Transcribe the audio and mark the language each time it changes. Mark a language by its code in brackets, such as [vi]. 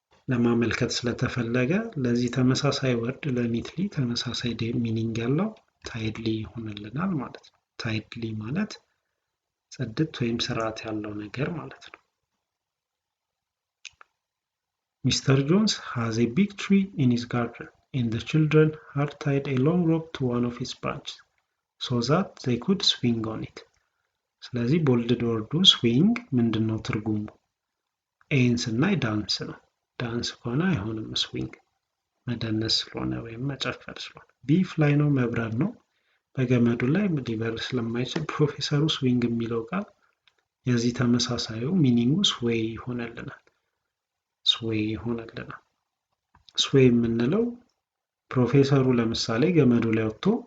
[am] ለማመልከት ስለተፈለገ ለዚህ ተመሳሳይ ወርድ ለኒትሊ ተመሳሳይ ሚኒንግ ያለው ታይድሊ ይሆንልናል ማለት ነው። ታይድሊ ማለት ጽድት ወይም ስርዓት ያለው ነገር ማለት ነው። Mr. [en] Jones has a big tree in his garden and the children had tied a long rope to one of its branches so that they could swing on it. [am] ስለዚህ ቦልድ ወርዱ ስዊንግ ምንድነው ትርጉሙ? ኤንስ እና ዳንስ ነው። ዳንስ ከሆነ አይሆንም ስዊንግ መደነስ ስለሆነ ወይም መጨፈር ስለሆነ። ቢ ፍላይ ነው መብረር ነው። በገመዱ ላይ ሊበር ስለማይችል ፕሮፌሰሩ ስዊንግ የሚለው ቃል የዚህ ተመሳሳዩ ሚኒንጉ ስዌይ ይሆነልናል። ስዌይ ይሆነልናል። ስዌይ የምንለው ፕሮፌሰሩ ለምሳሌ ገመዱ ላይ ወጥቶ